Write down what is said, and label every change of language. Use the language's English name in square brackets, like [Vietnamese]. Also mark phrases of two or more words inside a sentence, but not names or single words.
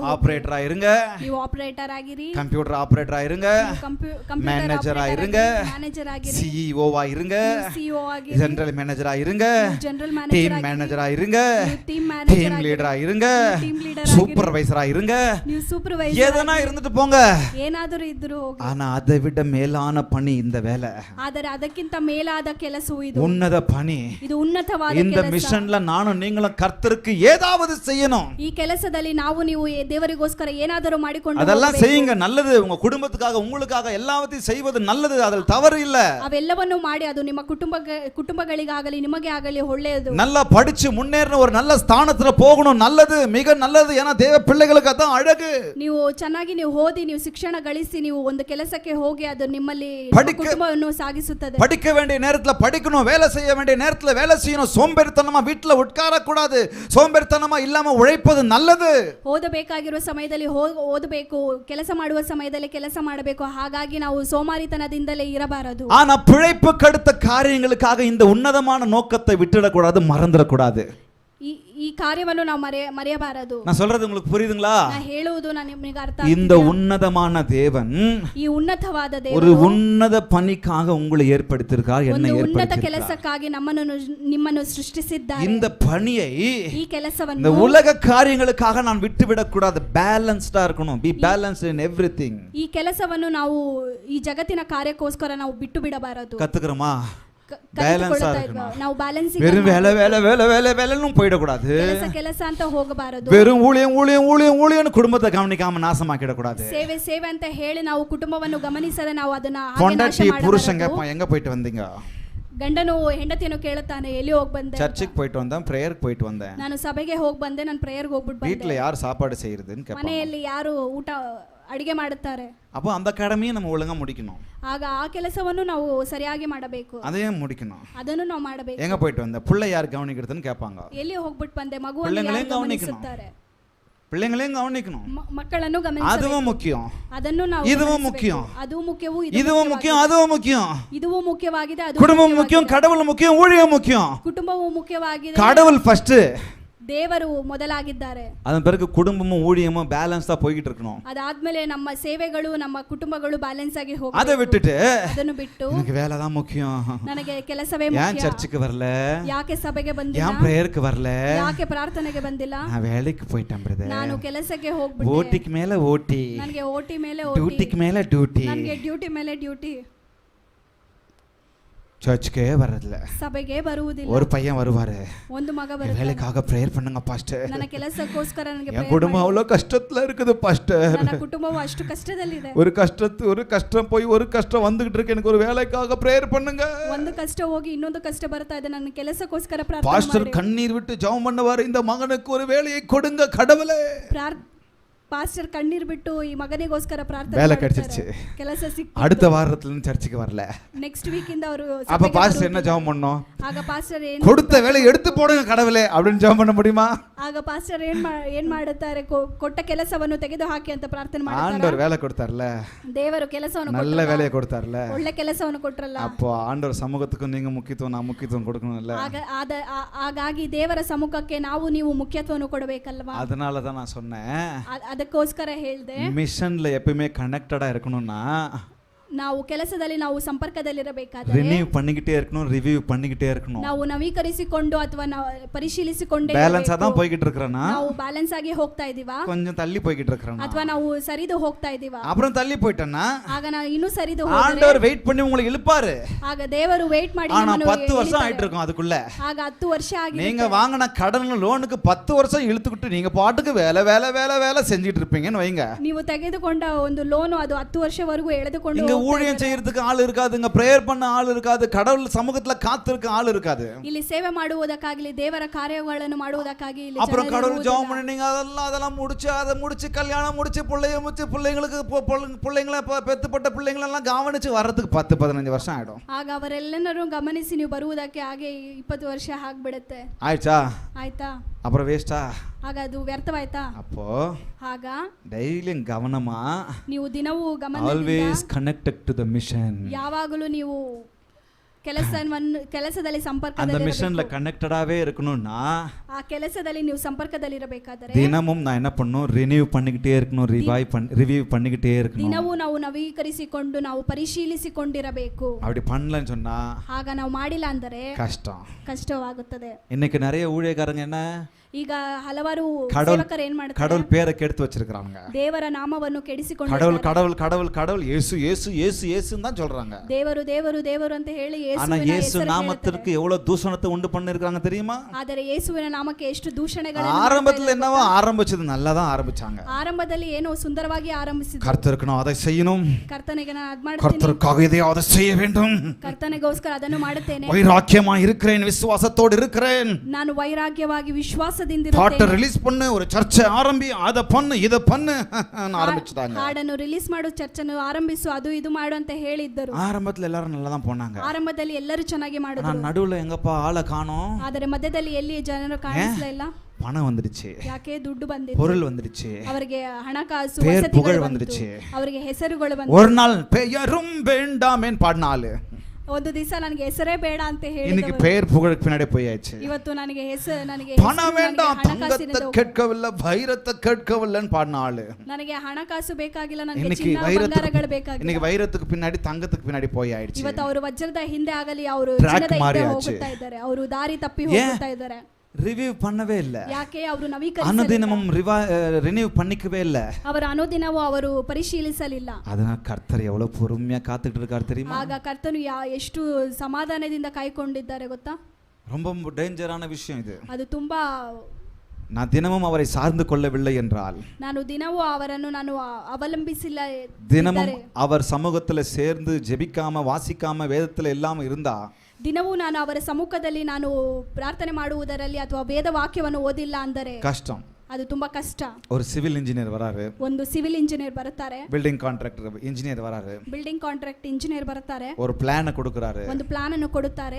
[Tamil] ஆபரேட்டரா இருங்க, [Kannada] ನೀವು ಆಪರೇಟರ್ ಆಗಿರಿ, [English] computer operator [Tamil] இருங்க, மேனேஜரா இருங்க, [Kannada] ಮ್ಯಾನೇಜರ್ ಆಗಿರಿ, [Tamil] சிஇஓவா இருங்க, [Kannada] ಸಿಇಒ ಆಗಿರಿ, [English] general manager [Tamil] இருங்க, [Kannada] ಜನರಲ್ [Tamil] டீம் [Kannada] ಮ್ಯಾನೇಜರ್ [Tamil] மேனேஜரா இருங்க, [Kannada] ಟೀಮ್ [English] team leader [Tamil] இருங்க, [English] team leader [Tamil] சூப்பர்வைசரா இருங்க, [Kannada] ನೀವು ಸೂಪರ್ವೈಸರ್ [Tamil] எதனா இருந்துட்டு போங்க. [Kannada] ಏನಾದರೂ ಇದ್ರೂ ಹೋಗಿ. [Tamil] ஆனா அதை விட மேலான பணி இந்த வேலை, [Kannada] ಆದರೆ ಅದಕ್ಕಿಂತ ಮೇಲಾದ ಕೆಲಸವು ಇದು, [Tamil] உன்னத பணி. [Kannada] ಇದು ಉನ್ನತವಾದ [Tamil] இந்த [Kannada] ಕೆಲಸ. [Tamil] மிஷன்ல நானும் நீங்களும் கர்த்தருக்கு ஏதாவது செய்யணும். [Kannada] ಈ ಕೆಲಸದಲ್ಲಿ ನಾವು ನೀವು ದೇವರಿಗೋಸ್ಕರ ಏನಾದರೂ ಮಾಡಿಕೊಂಡು [Tamil] அதெல்லாம் [Kannada] ಹೋಗಬೇಕು. [Tamil] செய்யுங்க, நல்லது. உங்க குடும்பத்துக்காக உங்களுக்காக எல்லாவற்றையும் செய்வது நல்லது, அதில் தவறு இல்ல. [Kannada] ಅವೆಲ್ಲವನ್ನು ಮಾಡಿ ಅದು ನಿಮ್ಮ ಕುಟುಂಬಗಳಿಗಾಗಲಿ ನಿಮಗೆ ಆಗಲಿ ಒಳ್ಳೆಯದು. [Tamil] நல்லா படிச்சு முன்னேறின ஒரு நல்ல ஸ்தானத்துல போகணும், நல்லது, மிக நல்லது. ஏன்னா தேவ பிள்ளைகளுக்கு அதான் அழகு. [Kannada] ನೀವು ಚೆನ್ನಾಗಿ ನೀವು ಓದಿ ನೀವು ಶಿಕ್ಷಣ ಗಳಿಸಿ ನೀವು ಒಂದು ಕೆಲಸಕ್ಕೆ ಹೋಗಿ ಅದು ನಿಮ್ಮಲ್ಲಿ ಕುಟುಂಬವನ್ನು ಸಾಗಿಸುತ್ತದೆ. [Tamil] படிக்க வேண்டிய நேரத்துல படிக்கணும், வேலை செய்ய வேண்டிய நேரத்துல வேலை செய்யணும். சோம்பேறித்தனமா வீட்டுல உட்கார கூடாது, சோம்பேறித்தனமா இல்லாம உழைப்பது நல்லது. [Kannada] ಓದಬೇಕಾಗಿರುವ ಸಮಯದಲ್ಲಿ ಓದಬೇಕು, ಕೆಲಸ ಮಾಡುವ ಸಮಯದಲ್ಲಿ ಕೆಲಸ ಮಾಡಬೇಕು. ಹಾಗಾಗಿ ನಾವು ಸೋಮಾರಿತನದಿಂದಲೇ ಇರಬಾರದು. [Tamil] ஆனா பிழைப்புக்கு அடுத்த காரியங்களுக்காக இந்த உன்னதமான நோக்கத்தை விட்டுடக்கூடாது, மறந்துடக்கூடாது. [Kannada] ಈ ಕಾರ್ಯವನ್ನು ನಾವು ಮರೆಯಬಾರದು. [Tamil] நான் சொல்றது உங்களுக்கு புரியுதுங்களா? [Kannada] ನಾನು ಹೇಳುವುದು ನಿಮಗೆ ಅರ್ಥ [Tamil] இந்த உன்னதமான தேவன் [Kannada] ಈ ಉನ್ನತವಾದ [Tamil] ஒரு [Kannada] ದೇವರು [Tamil] உன்னத பணிக்காக உங்களை ஏற்படுத்தியிருக்கார், என்னை [Kannada] ಒಂದು ಉನ್ನತ [Tamil] ஏற்படுத்தியிருக்கார். [Kannada] ಕೆಲಸಕ್ಕಾಗಿ ನಿಮ್ಮನ್ನು ಸೃಷ್ಟಿಸಿದ್ದಾರೆ. [Tamil] இந்த பணியை [Kannada] ಈ ಕೆಲಸವನ್ನು [Tamil] இந்த உலக காரியங்களுக்காக நான் விட்டுவிடக் கூடாது. பேலன்ஸ்டா இருக்கணும். [English] be balanced in everything. [Kannada] ಈ ಕೆಲಸವನ್ನು ನಾವು ಈ ಜಗತ್ತಿನ ಕಾರ್ಯಕ್ಕೋಸ್ಕರ ನಾವು ಬಿಟ್ಟು ಬಿಡಬಾರದು. [Tamil] கத்துக்கிறோமா? [Kannada] ಕಲಿತುಕೊಳ್ಳುತ್ತಾ ಇದ್ವಾ- ನಾವು ಬ್ಯಾಲೆನ್ಸಿಂಗ್ [Tamil] வெறும் வேலை வேலை வேலை வேலை வேலைன்னு போயிடக்கூடாது. [Kannada] ಕೆಲಸ ಅಂತ ಹೋಗಬಾರದು. [Tamil] வெறும் ஊழியம் ஊழியம் ஊழியம் ஊழியன்னு குடும்பத்தை கவனிக்காம நாசமாக்கிடக்கூடாது. [Kannada] ಸೇವೆ ಅಂತ ಹೇಳಿ ನಾವು ಕುಟುಂಬವನ್ನು ಗಮನಿಸದೆ ನಾವು ಅದನ್ನ [Tamil] பொண்டாட்டி புருஷன் கேட்பான், எங்க போயிட்டு வந்தீங்க? [Kannada] ಗಂಡನು ಹೆಂಡತಿಯನ್ನು ಕೇಳುತ್ತಾನೆ, ಎಲ್ಲಿ ಹೋಗಿ ಬಂದೆ? [Tamil] சர்ச்சுக்கு போயிட்டு வந்தேன், பிரேயருக்கு போயிட்டு வந்தேன். [Kannada] ನಾನು ಸಭೆಗೆ ಹೋಗಿ ಬಂದೆ, ನಾನು ಪ್ರೇಯರ್ಗೆ ಹೋಗ್ಬಿಟ್ಟು ಬಂದೆ. [Tamil] வீட்டுல யார் சாப்பாடு செய்யறதுன்னு கேட்பாங்க. [Kannada] ಮನೆಯಲ್ಲಿ ಯಾರು ಊಟ ಅಡಿಗೆ ಮಾಡುತ್ತಾರೆ? [Tamil] அப்போ அந்த கடமையை நம்ம ஒழுங்கா முடிக்கணும். [Kannada] ಆಗ ಆ ಕೆಲಸವನ್ನು ನಾವು ಸರಿಯಾಗಿ ಮಾಡಬೇಕು, [Tamil] அதையும் முடிக்கணும். [Kannada] ಅದನ್ನು ನಾವು ಮಾಡಬೇಕು. [Tamil] எங்க போயிட்டு வந்த, பிள்ளை யார் கவனிக்கிறதுன்னு கேட்பாங்க. [Kannada] ಎಲ್ಲಿ ಹೋಗ್ಬಿಟ್ಟು ಬಂದೆ, ಮಗುವನ್ನು [Tamil] பிள்ளைங்களையும் [Kannada] ಯಾರು [Tamil] கவனிக்கணும். [Kannada] ಗಮನಿಸುತ್ತಾರೆ? [Tamil] பிள்ளைங்களையும் கவனிக்கணும். [Kannada] ಮಕ್ಕಳನ್ನು ಗಮನಿಸಬೇಕು, [Tamil] அதுவும் முக்கியம். [Kannada] ಅದನ್ನು ನಾವು [Tamil] இதுவும் [Kannada] ಗಮನಿಸಬೇಕು. [Tamil] முக்கியம். [Kannada] ಅದು ಮುಖ್ಯವೂ [Tamil] இதுவும் முக்கியம், அதுவும் முக்கியம். [Kannada] ಇದು ಮುಖ್ಯವಾಗಿದೆ, ಅದು [Tamil] குடும்பம் முக்கியம், கடவுள் முக்கியம், ஊழியம் முக்கியம். [Kannada] ಕುಟುಂಬವು ಮುಖ್ಯವಾಗಿದೆ, [Tamil] கடவுள் ஃபர்ஸ்ட், [Kannada] ದೇವರು ಮೊದಲಾಗಿದ್ದಾರೆ. [Tamil] அதன் பிறகு குடும்பமும் ஊழியமும் பேலன்ஸா போய்கிட்டு இருக்கணும். [Kannada] ಅದಾದ್ಮೇಲೆ ನಮ್ಮ ಸೇವೆಗಳು ನಮ್ಮ ಕುಟುಂಬಗಳು ಬ್ಯಾಲೆನ್ಸ್ ಆಗಿ [Tamil] அதை [Kannada] ಹೋಗಬೇಕು. [Tamil] விட்டுட்டு [Kannada] ಅದನ್ನು ಬಿಟ್ಟು [Tamil] எனக்கு வேலை தான் முக்கியம், [Kannada] ನನಗೆ ಕೆಲಸವೇ [Tamil] ஏன் [Kannada] ಮುಖ್ಯ, [Tamil] சர்ச்சுக்கு வரல, [Kannada] ಯಾಕೆ ಸಭೆಗೆ ಬಂದಿಲ್ಲ, [Tamil] ஏன் பிரேயருக்கு வரல, [Kannada] ಯಾಕೆ ಪ್ರಾರ್ಥನೆಗೆ ಬಂದಿಲ್ಲ, [Tamil] நான் வேலைக்கு போயிட்டேன் பிரதர், [Kannada] ನಾನು ಕೆಲಸಕ್ಕೆ ಹೋಗ್ಬಿಟ್ಟೆ, [Tamil] ஓட்டிக்கு மேல ஓட்டி, [Kannada] ನನಗೆ ಓಟಿ ಮೇಲೆ ಓಟಿ, [Tamil] டியூட்டிக்கு மேல டியூட்டி, [Kannada] ನನಗೆ ಡ್ಯೂಟಿ ಮೇಲೆ ಡ್ಯೂಟಿ, [Tamil] சர்ச்சுக்கே வர்றதில்ல. [Kannada] ಸಭೆಗೆ ಬರುವುದಿಲ್ಲ. [Tamil] ஒரு பையன் வருவாரு, [Kannada] ಒಂದು ಮಗ ಬರುತ್ತಾನೆ, [Tamil] வேலைக்காக பிரேயர் பண்ணுங்க பாஸ்டர், [Kannada] ನನ್ನ ಕೆಲಸಕ್ಕೋಸ್ಕರ ನನಗೆ [Tamil] என் குடும்பம் அவ்வளவு கஷ்டத்துல இருக்குது பாஸ்டர், [Kannada] ನನ್ನ ಕುಟುಂಬವು ಅಷ್ಟು ಕಷ್ಟದಲ್ಲಿದೆ, [Tamil] ஒரு கஷ்டம் போய் ஒரு கஷ்டம் வந்துகிட்டு இருக்கு, எனக்கு ஒரு வேலைக்காக பிரேயர் பண்ணுங்க. [Kannada] ಒಂದು ಕಷ್ಟ ಹೋಗಿ ಇನ್ನೊಂದು ಕಷ್ಟ ಬರ್ತಾ ಇದೆ, ನನ್ನ ಕೆಲಸಕ್ಕೋಸ್ಕರ ಪ್ರಾರ್ಥನೆ [Tamil] பாஸ்டர் [Kannada] ಮಾಡಿ. [Tamil] கண்ணீர் விட்டு ஜெபம் பண்ணுவாரு, இந்த மகனுக்கு ஒரு வேலையை கொடுங்க கடவுளே. [Kannada] ಪಾಸ್ಟರ್ ಕಣ್ಣೀರ್ ಬಿಟ್ಟು ಈ ಮಗನಿಗೋಸ್ಕರ ಪ್ರಾರ್ಥನೆ [Tamil] வேலை [Kannada] ಮಾಡ್ತಾರೆ. [Tamil] கிடைச்சிருச்சு, [Kannada] ಕೆಲಸ ಸಿಕ್ತು. [Tamil] அடுத்த வாரத்துல இருந்து சர்ச்சுக்கு வரல. [English] next week [Kannada] ಇಂದ ಅವರು [Tamil] அப்ப பாஸ்டர் என்ன ஜெபம் பண்ணோம்? [Kannada] ಆಗ ಪಾಸ್ಟರ್ [Tamil] கொடுத்த வேலை எடுத்து போடுங்க கடவுளே அப்படின்னு ஜெபம் பண்ண முடியுமா? [Kannada] ಆಗ ಪಾಸ್ಟರ್ ಏನ್ ಮಾಡುತ್ತಾರೆ, ಕೊಟ್ಟ ಕೆಲಸವನ್ನು ತೆಗೆದು ಹಾಕಿ ಅಂತ ಪ್ರಾರ್ಥನೆ ಮಾಡ್ತಾರೆ. [Tamil] ஆண்டவர் வேலை கொடுத்தார்ல, [Kannada] ದೇವರು ಕೆಲಸವನ್ನು [Tamil] நல்ல வேலையை கொடுத்தார்ல, [Kannada] ಒಳ್ಳೆ ಕೆಲಸವನ್ನು ಕೊಟ್ರಲ್ಲ. [Tamil] அப்போ ஆண்டவர் சமூகத்துக்கு நீங்க முக்கியத்துவம், நான் முக்கியத்துவம் கொடுக்கணும்ல. [Kannada] ಹಾಗಾಗಿ ದೇವರ ಸಮ್ಮುಖಕ್ಕೆ ನಾವು ನೀವು ಮುಖ್ಯತ್ವವನ್ನು ಕೊಡಬೇಕಲ್ವಾ? [Tamil] அதனால தான் நான் சொன்னேன், [Kannada] ಅದಕ್ಕೋಸ್ಕರ ಹೇಳ್ದೆ, [Tamil] மிஷன்ல எப்பவுமே கனெக்டடா இருக்கணும்னா [Kannada] ನಾವು ಕೆಲಸದಲ್ಲಿ ನಾವು ಸಂಪರ್ಕದಲ್ಲಿರಬೇಕಾದ್ರೆ [Tamil] ரினியூ பண்ணிக்கிட்டே இருக்கணும், ரிவ்யூ பண்ணிக்கிட்டே இருக்கணும். [Kannada] ನಾವು ನವೀಕರಿಸಿಕೊಂಡು ಅಥವಾ ಪರಿಶೀಲಿಸಿಕೊಂಡೇ [Tamil] பேலன்ஸா தான் போய்கிட்டு இருக்கறனா, [Kannada] ನಾವು ಬ್ಯಾಲೆನ್ಸ್ ಆಗಿ ಹೋಗ್ತಾ ಇದೀವಾ, [Tamil] கொஞ்சம் தள்ளி போய்கிட்டு இருக்கறனா, [Kannada] ಅಥವಾ ನಾವು ಸರಿದು ಹೋಗ್ತಾ ಇದೀವಾ? [Tamil] அப்புறம் தள்ளி போய்ட்டேன்னா [Kannada] ಆಗ ನಾವು ಇನ್ನೂ ಸರಿದು ಹೋದರೆ [Tamil] ஆண்டவர் வெயிட் பண்ணி உங்களை இழுப்பாரு. [Kannada] ಆಗ ದೇವರು ವೇಟ್ ಮಾಡಿ [Tamil] ஆனா [Kannada] ನಮ್ಮನ್ನು [Tamil] 10 வருஷம் [Kannada] ಎಳಿತಾರೆ. [Tamil] ஆயிட்டு இருக்கும் அதுக்குள்ள. [Kannada] ಆಗ 10 ವರ್ಷ ಆಗಿದೆ. [Tamil] நீங்க வாங்கின கடன் லோனுக்கு 10 வருஷம் இழுத்துக்கிட்டு நீங்க பாட்டுக்கு வேலை வேலை வேலை வேலை செஞ்சிட்டு இருப்பீங்கன்னு வைங்க. [Kannada] ನೀವು ತೆಗೆದುಕೊಂಡ ಒಂದು ಲೋನು ಅದು 10 ವರ್ಷವರೆಗೂ ಎಳೆದುಕೊಂಡು [Tamil] இங்க ஊழியம் செய்யறதுக்கு ஆள் இருக்காதுங்க, பிரேயர் பண்ண ஆள் இருக்காது, கடவுள் சமூகத்துல காத்திருக்க ஆள் இருக்காது. [Kannada] ಇಲ್ಲಿ ಸೇವೆ ಮಾಡುವುದಕ್ಕಾಗಲಿ ದೇವರ ಕಾರ್ಯಗಳನ್ನು ಮಾಡುವುದಕ್ಕಾಗಿ ಇಲ್ಲಿ [Tamil] அப்புறம் கடவுள் ஜெபம் பண்ணி நீங்க அதெல்லாம் முடிச்சு அதை முடிச்சு கல்யாணம் முடிச்சு பிள்ளைங்களுக்கு பிள்ளைங்களை பெத்துப்பட்ட பிள்ளைங்களை எல்லாம் கவனிச்சு வர்றதுக்கு 10-15 வருஷம் ஆயிடும். [Kannada] ಆಗ ಅವರೆಲ್ಲರೂ ಗಮನಿಸಿ ನೀವು ಬರುವುದಕ್ಕೆ ಹಾಗೆ 20 ವರ್ಷ ಆಗ್ಬಿಡುತ್ತೆ. [Tamil] ஆயிடுச்சா? [Kannada] ಆಯ್ತಾ? [Tamil] அப்புறம் வேஸ்டா? [Kannada] ಆಗ ಅದು ವ್ಯರ್ಥವಾಯ್ತಾ? [Tamil] அப்போ [Kannada] ಆಗ [Tamil] டெய்லியும் கவனமா [Kannada] ನೀವು ದಿನವೂ [English] always connected to the mission. [Kannada] ಯಾವಾಗಲೂ ನೀವು ಕೆಲಸದಲ್ಲಿ [Tamil] அந்த [Kannada] ಸಂಪರ್ಕದಲ್ಲಿ [Tamil] மிஷன்ல கனெக்டடாவே இருக்கணும்னா [Kannada] ಆ ಕೆಲಸದಲ್ಲಿ ನೀವು ಸಂಪರ್ಕದಲ್ಲಿ ಇರಬೇಕಾದರೆ [Tamil] தினமும் நான் என்ன பண்ணணும், ரினியூ பண்ணிக்கிட்டே இருக்கணும், ரிவ்யூ பண்ணிக்கிட்டே இருக்கணும். [Kannada] ದಿನವೂ ನಾವು ನವೀಕರಿಸಿಕೊಂಡು ನಾವು ಪರಿಶೀಲಿಸಿಕೊಂಡಿರಬೇಕು. [Tamil] அப்படி பண்ணலன்னு சொன்னா [Kannada] ಆಗ ನಾವು ಮಾಡಿಲ್ಲ ಅಂದರೆ ಕಷ್ಟವಾಗುತ್ತದೆ. [Tamil] இன்னைக்கு நிறைய ஊழியக்காரங்க என்ன [Kannada] ಈಗ ಹಲವಾರು [Tamil] கடவுள் [Kannada] ಸೇವಕರು ಏನ್ ಮಾಡ್ತಾರೆ, [Tamil] கடவுள் பேரை கெடுத்து வச்சிருக்காங்க. [Kannada] ದೇವರ ನಾಮವನ್ನು ಕೆಡಿಸಿಕೊಂಡು [Tamil] கடவுள் கடவுள் கடவுள் கடவுள் இயேசு இயேசு இயேசு இயேசுன்னு தான் சொல்றாங்க. [Kannada] ದೇವರು ದೇವರು ದೇವರು ಅಂತ ಹೇಳಿ [Tamil] ஆனா இயேசு நாமத்திற்கு எவ்வளவு தூஷணத்தை உண்டு பண்ணிருக்காங்க தெரியுமா? [Kannada] ಆದರೆ ಯೇಸುವಿನ ನಾಮಕ್ಕೆ ಎಷ್ಟು ದೂಷಣೆಗಳನ್ನು [Tamil] ஆரம்பத்துல என்னவோ ஆரம்பிச்சது நல்லா தான் ஆரம்பிச்சாங்க. [Kannada] ಆರಂಭದಲ್ಲಿ ಏನೋ ಸುಂದರವಾಗಿ ಆರಂಭಿಸಿದ್ರು. [Tamil] கர்த்தருக்கு நான் அதை செய்யணும், [Kannada] ಕರ್ತನಿಗೆ ನಾನು ಅದ್ ಮಾಡ್ತೀನಿ, [Tamil] கர்த்தருக்காக இதையாவது செய்ய வேண்டும், [Kannada] ಕರ್ತನಿಗೋಸ್ಕರ ಅದನ್ನು ಮಾಡುತ್ತೇನೆ, [Tamil] வைராக்கியமா இருக்கிறேன், விசுவாசத்தோடு இருக்கிறேன், [Kannada] ನಾನು ವೈರಾಗ್ಯವಾಗಿ ವಿಶ್ವಾಸದಿಂದ [Tamil] பாட்டை [Kannada] ಇರುತ್ತೇನೆ, [Tamil] ரிலீஸ் பண்ணு, ஒரு சர்ச்சை ஆரம்பி, அத பண்ணு இத பண்ணு ஆரம்பிச்சிட்டாங்க. [Kannada] ಹಾಡನ್ನು ರಿಲೀಸ್ ಮಾಡು, ಚರ್ಚನ್ನು ಆರಂಭಿಸು, ಅದು ಇದು ಮಾಡು ಅಂತ ಹೇಳಿದ್ದರು. [Tamil] ஆரம்பத்துல எல்லாரும் நல்லா தான் போனாங்க. [Kannada] ಆರಂಭದಲ್ಲಿ ಎಲ್ಲರೂ ಚೆನ್ನಾಗಿ ಮಾಡಿದ್ರು. [Tamil] நான் நடுவுல எங்கப்பா ஆளை காணோம். [Kannada] ಆದರೆ ಮಧ್ಯದಲ್ಲಿ ಎಲ್ಲಿ ಜನರು ಕಾಣಿಸಲಿಲ್ಲ. [Tamil] பணம் வந்துடுச்சு, [Kannada] ಯಾಕೆ ದುಡ್ಡು ಬಂದಿತ್ತು, [Tamil] பொருள் வந்துடுச்சு, [Kannada] ಅವರಿಗೆ ಹಣಕಾಸು [Tamil] பேர் [Kannada] ವಸತಿಗಳು [Tamil] புகழ் [Kannada] ಬಂತು, [Tamil] வந்துடுச்சு, [Kannada] ಅವರಿಗೆ ಹೆಸರುಗಳು ಬಂತು. [Tamil] ஒரு நாள் பெயரும் வேண்டாமேன்னு பாடின ஆளு [Kannada] ಒಂದು ದಿವಸ ನನಗೆ ಹೆಸರೇ ಬೇಡ ಅಂತ [Tamil] இன்னைக்கு [Kannada] ಹೇಳಿದವರು [Tamil] பெயர் புகழுக்கு பின்னாடி போயாச்சு. [Kannada] ಇವತ್ತು ನನಗೆ ನನಗೆ [Tamil] பணம் வேண்டாம், தங்கத்தை கேட்கவில்லை, வைரத்தை கேட்கவில்லைன்னு பாடின ஆளு [Kannada] ನನಗೆ ಹಣಕಾಸು ಬೇಕಾಗಿಲ್ಲ, ನನಗೆ [Tamil] இன்னைக்கு [Kannada] ಚಿನ್ನ ಬಂಗಾರಗಳು ಬೇಕಾಗಿಲ್ಲ. [Tamil] இன்னைக்கு வைரத்துக்கு பின்னாடி தங்கத்துக்கு பின்னாடி போயாயிடுச்சு. [Kannada] ಇವತ್ತು ಅವರು ವಜ್ರದ ಹಿಂದೆ ಆಗಲಿ, ಅವರು Track ಚಿನ್ನದ ಹಿಂದೆ ಮಾರಿಯಾச்சு. ಹೋಗುತ್ತಾ ಇದ್ದಾರೆ, ಅವರು ದಾರಿ ತಪ್ಪಿ ಹೋಗುತ್ತಾ ಇದ್ದಾರೆ. [Tamil] ரிவ்யூ பண்ணவே இல்ல, [Kannada] ಯಾಕೆ ಅವರು ನವೀಕರಿಸಲಿಲ್ಲ, [Tamil] அனுதினமும் ரினியூ பண்ணிக்கவே இல்ல, [Kannada] ಅವರ ಅನುದಿನವೂ ಅವರು ಪರಿಶೀಲಿಸಲಿಲ್ಲ. [Tamil] அதனால கர்த்தர் எவ்வளவு பொறுமையா காத்துட்டு இருக்காரு தெரியுமா? [Kannada] ಆಗ ಕರ್ತನು ಎಷ್ಟು ಸಮಾಧಾನದಿಂದ ಕಾಯ್ಕೊಂಡಿದ್ದಾರೆ ಗೊತ್ತಾ? [Tamil] ரொம்ப டேஞ்சரான விஷயம் இது. [Kannada] ಅದು ತುಂಬಾ, [Tamil] நான் தினமும் அவரை சார்ந்து கொள்ளவில்லை என்றால், [Kannada] ನಾನು ದಿನವೂ ಅವರನ್ನು ನಾನು ಅವಲಂಬಿಸಿಲ್ಲ, [Tamil] தினமும் அவர் சமூகத்துல சேர்ந்து ஜெபிக்காம வாசிக்காம வேதத்துல இல்லாம இருந்தா, [Kannada] ದಿನವೂ ನಾನು ಅವರ ಸಮ್ಮುಖದಲ್ಲಿ ನಾನು ಪ್ರಾರ್ಥನೆ ಮಾಡುವುದರಲ್ಲಿ ಅಥವಾ ವೇದ ವಾಕ್ಯವನ್ನು ಓದಿಲ್ಲ ಅಂದರೆ [Tamil] கஷ்டம். [Kannada] ಅದು ತುಂಬಾ ಕಷ್ಟ. [Tamil] ஒரு [English] civil engineer [Tamil] வராரு, [Kannada] ಒಂದು [English] civil engineer [Kannada] ಬರುತ್ತಾರೆ, [English] building contractor engineer [Tamil] வராரு, [English] building contract engineer [Kannada] ಬರ್ತಾರೆ, [Tamil] ஒரு பிளான கொடுக்கறாரு, [Kannada] ಒಂದು ಪ್ಲಾನ್ ಅನ್ನು ಕೊಡುತ್ತಾರೆ,